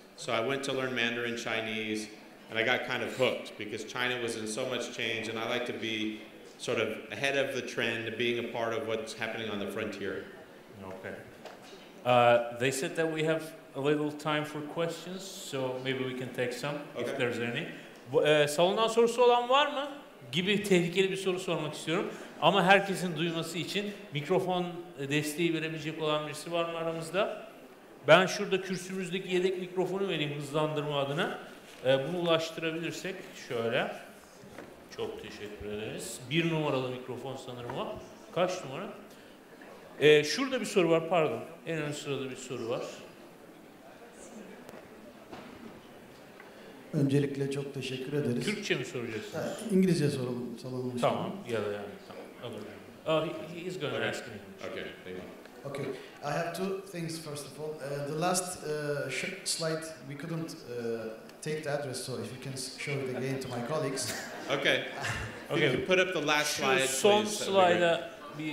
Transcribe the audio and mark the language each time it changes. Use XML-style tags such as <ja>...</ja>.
<en>So I went to learn Mandarin Chinese, and I got kind of hooked because China was in so much change, and I like to be sort of ahead of the trend, being a part of what's happening on the frontier. Okay. They said that we have a little time for questions, so maybe we can take some, if there's any.</en> <tr>Salondan sorusu olan var mı? Gibi tehlikeli bir soru sormak istiyorum. Ama herkesin duyması için mikrofon desteği verebilecek olan birisi var mı aramızda? Ben şurada kürsümüzdeki yedek mikrofonu vereyim hızlandırma adına. Bunu ulaştırabilirsek şöyle. Çok teşekkür ederiz. 1 numaralı mikrofon sanırım o. Kaç numara? Şurada bir soru var, pardon. En ön sırada bir soru var. Öncelikle çok teşekkür ederiz. Türkçe mi soracaksınız? İngilizce soralım salonun. Tamam, ya da yani tamam.</tr> <en>He is going to ask me. Okay, thank you. Okay, I have two things first of all. The last slide we couldn't take the address, so if you can show it again to my colleagues. Okay. Okay. You can put up the last slide,</en> <tr>Son</tr> <en>please.</en> <tr>slide'a bir</tr>